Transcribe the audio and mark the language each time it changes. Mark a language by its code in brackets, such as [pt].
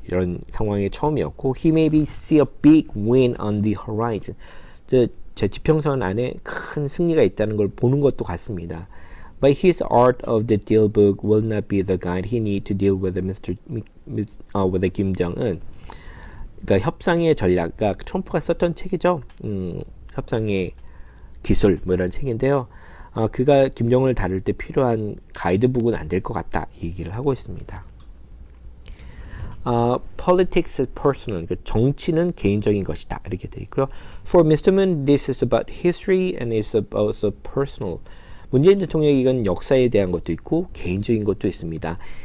[ko] 이런 상황이 처음이었고 [en] He maybe see a big win on the horizon. [ko] 제 지평선 안에 큰 승리가 있다는 걸 보는 것도 같습니다. [en] But his art of the deal book will not be the guide he need to deal with with Kim Jong-un. [ko] 그러니까 협상의 전략, 그러니까 트럼프가 썼던 책이죠. 협상의 기술 뭐 이런 책인데요. 그가 김정은을 다룰 때 필요한 가이드북은 안 될 것 같다 이 얘기를 하고 있습니다. [en] Politics is personal. [ko] 그러니까 정치는 개인적인 것이다 이렇게 돼 있고요. [en] For Mr. Moon, this is about history and it's also personal. [ko] 문재인 대통령이 이건 역사에 대한 것도 있고 개인적인 것도 있습니다.